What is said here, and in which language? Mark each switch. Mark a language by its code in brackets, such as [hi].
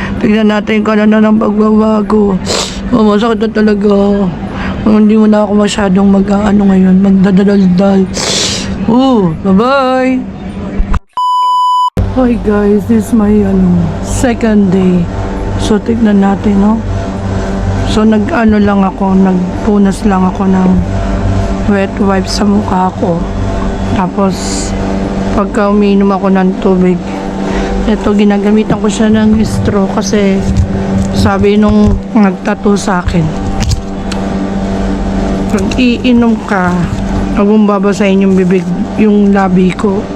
[tl] Tignan natin kung ano na ng pagbabago. Masakit na talaga. Hindi mo na ako masyadong ngayon. Magdadaldal. Bye-bye! [en] Hi guys, this is my second day. [tl] So, tignan natin, no? So, nagpunas lang ako ng wet wipes sa mukha ko. Tapos, pagka umiinom ako ng tubig, ito, ginagamitan ko siya ng straw kasi sabi nung nagtattoo sa akin, pag iinom ka, huwag mong babasahin yung bibig, yung labi ko.